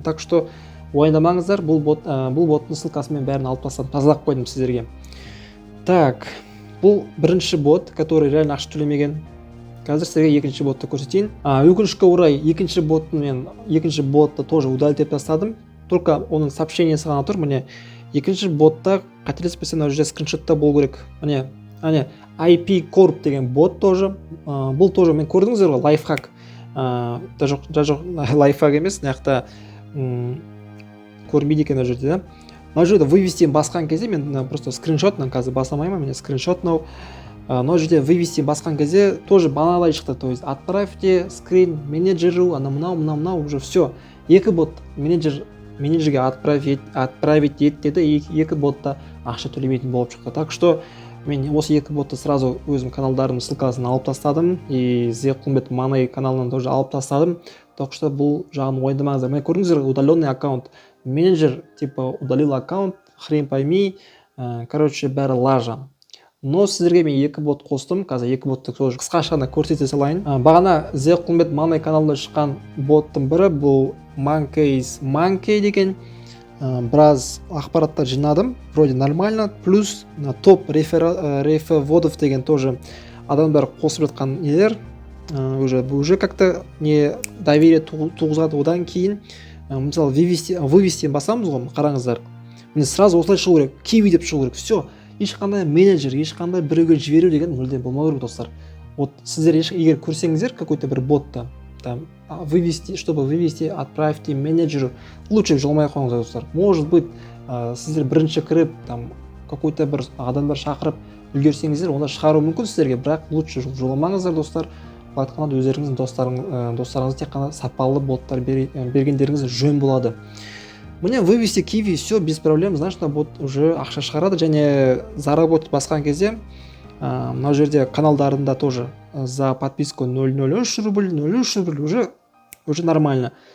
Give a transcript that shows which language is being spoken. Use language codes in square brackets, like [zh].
[kk] Так что уайымдамаңыздар, бұл боттың ссылкасын мен бәрін алып тастадым, тазалап қойдым сіздерге. Так, бұл бірінші бот, [ru] который реально [kk] ақша төлемеген. Қазір сіздерге екінші ботты көрсетейін. Өкінішке орай екінші ботты тоже удалить деп тастадым. Только оның сообщениесі ғана тұр. Міне екінші ботта қателеспесем мына жерде скриншотта болу керек. Міне IP Corp деген бот тоже. Бұл тоже мен көрдіңіздер ғой, лайфхак. Жоқ, лайфхак емес, мына көрмейді екен мына жерде, да. Мына жерде вывести басқан кезде мен просто скриншотынан қазір баса алмаймын, міне скриншот мына жерде вывести басқан кезде тоже баналай шықты. [ru] То есть отправьте скрин менеджеру, [kk] мынау [ru] уже все. [kk] Екі бот менеджерге отправить ет деді, екі ботта ақша төлемейтін болып шықты. Так что мен осы екі ботты сразу өзім каналдарымның ссылкасын алып тастадым, и Зеқұлмет Money каналынан тоже алып тастадым. Так что бұл жағын уайымдамаңыздар. [ru] Мен көрдіңіздер, удаленный аккаунт, менеджер типа удалил аккаунт, хрен пойми, короче, [kk] бәрі лажа. Но сіздерге мен екі бот қостым, қазір екі ботты қысқаша көрсете салайын. Бағана Зеқұлмет Money каналында шыққан боттың бірі бұл Monkey деген. Біраз ақпараттар жинадым, вроде нормально. Плюс топ рефеводов деген тоже адамдар қосып жатқан нелер. [ru] Уже как-то не доверие туғызады. [kk] Одан кейін мысалы вывести басамыз ғой, қараңыздар. Міне сразу осылай шығу керек, киви деп шығу керек. Все, ешқандай менеджер, ешқандай біреуге жіберу деген мүлдем болмау керек, достар. Вот сіздер егер көрсеңіздер какой-то бір ботты, [ru] там чтобы вывести, отправьте менеджеру, [kk] лучше жоламай қойыңыздар, достар. Может быть, сіздер бірінші кіріп, там какой-то бір адамдар шақырып үлгерсеңіздер, онда шығару мүмкін сіздерге, бірақ лучше жоламаңыздар, достар. Айтқанда өздеріңіздің достарыңыз тек қана сапалы боттар бергендеріңіз жөн болады. Міне вывести киви, [ru] все без проблем, [kk] значит, бот уже ақша шығарады, және заработать басқан кезде мына жерде каналдарында тоже за подписку 0,03 рубль, 0,03 рубль уже нормально.